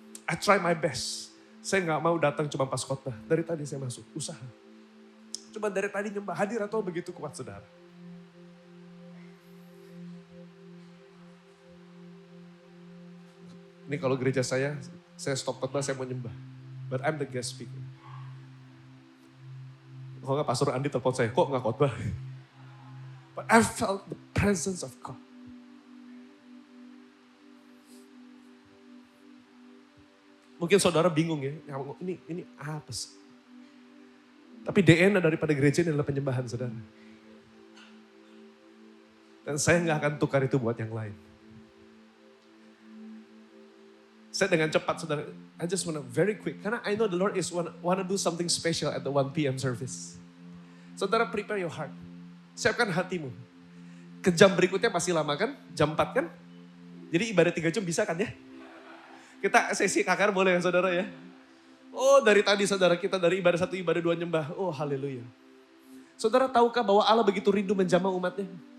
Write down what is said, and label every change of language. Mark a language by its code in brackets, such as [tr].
[en] I try my best. [id] Saya gak mau datang cuma pas khotbah. Dari tadi saya masuk, usaha. Cuma dari tadi nyembah, hadir atau begitu kuat saudara. Ini kalau gereja saya stop khotbah, saya mau nyembah. [en] But I'm the guest speaker. [id] Kalau gak Pastor Andi telepon saya, kok gak khotbah? [en] But I felt the presence of God. [id] Mungkin saudara bingung ya, ini apa sih? Tapi DNA daripada gereja ini adalah penyembahan saudara. Dan saya gak akan tukar itu buat yang lain. Saya dengan cepat saudara, [en] I just want to very quick. [id] Karena [en] I know the Lord is want to do something special at the 1 p.m. service. [id] Saudara [en] prepare your heart. [id] Siapkan hatimu. Ke jam berikutnya masih lama kan? Jam 4 kan? Jadi ibadah 3 jam bisa kan ya? Kita sesi KKR boleh ya saudara ya? Oh dari tadi saudara kita dari ibadah 1, ibadah 2 nyembah. Oh haleluya. Saudara tahukah bahwa Allah begitu rindu menjamah umatnya?